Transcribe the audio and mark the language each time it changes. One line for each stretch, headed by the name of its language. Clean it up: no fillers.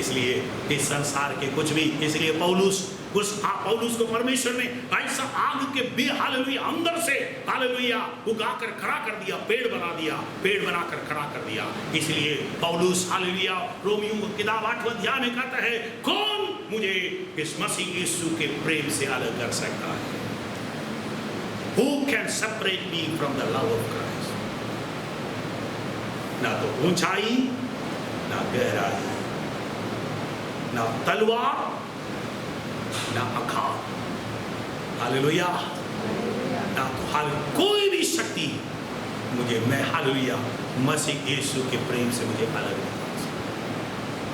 Hindi: इसलिए इस संसार के कुछ भी, इसलिए पौलुस को परमेश्वर ने ऐसा आग के हालेलुया अंदर से हालेलुया उगाकर खड़ा कर दिया, पेड़ बना दिया, पेड़ बनाकर खड़ा कर दिया। इसलिए पौलुस हालेलुया रोमियो की किताब 8वें अध्याय में कहता है, कौन मुझे इस मसीह यीशु के प्रेम से अलग कर सकता है?
English: Who can separate me from the love of Christ?
Hindi: ना तो ऊंचाई, ना गहराई, ना तलवार, ना अखाड़, हालेलुया, ना तो कोई भी शक्ति मुझे, मैं हालेलुया मसीह यीशु के प्रेम से मुझे अलग नहीं कर सकता।